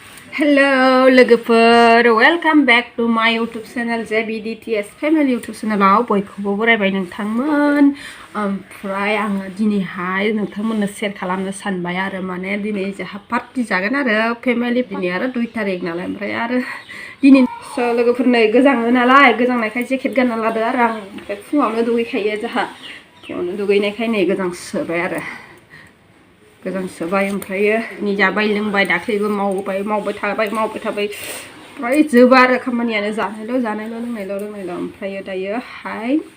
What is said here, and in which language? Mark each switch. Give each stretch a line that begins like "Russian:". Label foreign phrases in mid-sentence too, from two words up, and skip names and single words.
Bodo: Hello लोगोफोर
English: welcome back to my YouTube channel
Bodo: JBDTS Family YouTube channelआव बयखौबो बरायबाय नोंथांमोन ओमफ्राय आङो दिनैहाय नोंथांमोननो शेयार खालामनो सानबाय आरो माने दिनै जोंहा पार्टी जागोन आरो फेमिलि दिनै आरो 2 तारिख नालाय ओमफ्राय आरो दिनै लोगोफोरनो गोजाङो नालाय गोजांनायखाय जेकेट गानना लादो आरो आं ओमफ्राय फुङावनो दुगैखायो जोंहा फुङावनो दुगैनायखाय नै गोजांसोबाय आरो गोजांसोबाय ओमफ्रायो नि जाबाय लोंबाय दाख्लैबो मावबाय थाबाय ओमफ्राय जोबा आरो खामानियानो जानायल' लोंनायल' ओमफ्रायो दायोहाय